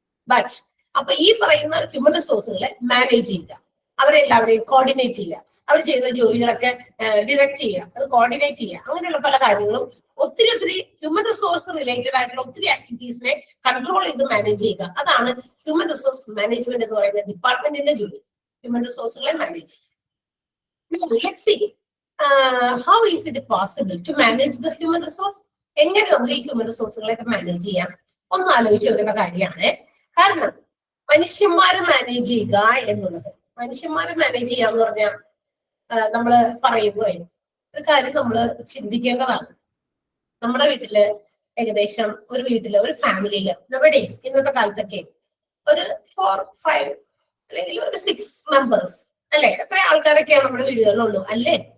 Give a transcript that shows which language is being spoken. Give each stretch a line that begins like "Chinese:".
Malayalam: But അപ്പൊ ഈ പറയുന്ന ഹ്യൂമൻ റിസോഴ്സുകളെ മാനേജ് ചെയ്യുക, അവരെല്ലാവരെയും കോർഡിനേറ്റ് ചെയ്യുക, അവർ ചെയ്യുന്ന ജോലികളൊക്കെ ഡിറക്ട് ചെയ്യുക, അത് കോർഡിനേറ്റ് ചെയ്യുക, അങ്ങനെയുള്ള പല കാര്യങ്ങളും ഒത്തിരി ഹ്യൂമൻ റിസോഴ്സ് റിലേറ്റഡ് ആയിട്ടുള്ള ഒത്തിരി ആക്ടിവിറ്റീസിനെ കൺട്രോൾ ചെയ്ത് മാനേജ് ചെയ്യുക. അതാണ് ഹ്യൂമൻ റിസോഴ്സ് മാനേജ്മെന്റ് എന്ന് പറയുന്ന ഡിപ്പാർട്ട്മെന്റിന്റെ ജോലി, ഹ്യൂമൻ റിസോഴ്സുകളെ മാനേജ് ചെയ്യുക.
English: Let's see how is it possible to manage the human resource.
Malayalam: എങ്ങനെ നമുക്ക് ഈ ഹ്യൂമൻ റിസോഴ്സുകളൊക്കെ മാനേജ് ചെയ്യാം ഒന്ന് ആലോചിച്ച് നോക്കേണ്ട കാര്യമാണ്. കാരണം മനുഷ്യന്മാരെ മാനേജ് ചെയ്യുക എന്നുള്ളത്, മനുഷ്യന്മാരെ മാനേജ് ചെയ്യാന്ന് പറഞ്ഞാൽ നമ്മൾ പറയുമ്പോൾ ഒരു കാര്യം നമ്മൾ ചിന്തിക്കേണ്ടതാണ്. നമ്മുടെ വീട്ടില് ഏകദേശം ഒരു വീട്ടില് ഒരു ഫാമിലിയില് നവഡേയ്സ് ഇന്നത്തെ കാലത്തൊക്കെ ഒരു 4, 5 അല്ലെങ്കിൽ ഒരു 6 മെമ്പേഴ്സ് അല്ലെ, എത്ര ആൾക്കാരൊക്കെയാണ് നമ്മുടെ വീടുകളിലുള്ളൂ അല്ലേ?